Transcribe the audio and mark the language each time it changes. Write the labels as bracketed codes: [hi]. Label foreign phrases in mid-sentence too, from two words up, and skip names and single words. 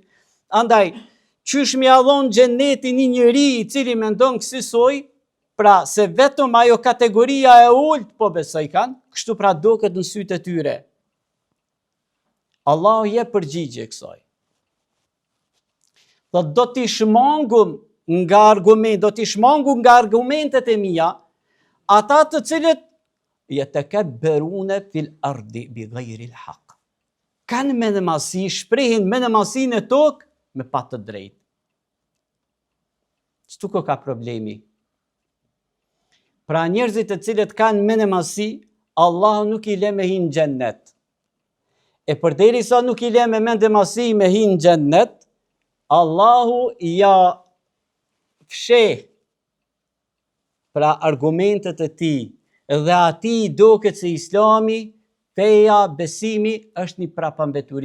[sq] Andaj, qysh mi a dhënë xhenetin një njeri i cili mendon kësaj, pra se vetëm ajo kategoria e ulët po besoj kanë, kështu pra duket në sytë e tyre. Allahu jep përgjigje kësaj. Do t'i shmangum nga argumentet e mia, ata të cilët [ar] يتكبرون في الأرض بغير الحق. [sq] Kanë mendemallësi, shprehin mendemallësinë e tokë me pa të drejtë. Çtu ka problemi. Pra njerëzit të cilët kanë mendemallësi, Allahu nuk i lë me hinë në xhennet. E përderisa nuk i lë me mendemallësi me hinë në xhennet, Allahu ja fsheh pra argumentet e tij dhe atij duket se Islami, feja, besimi është një prapambeturi.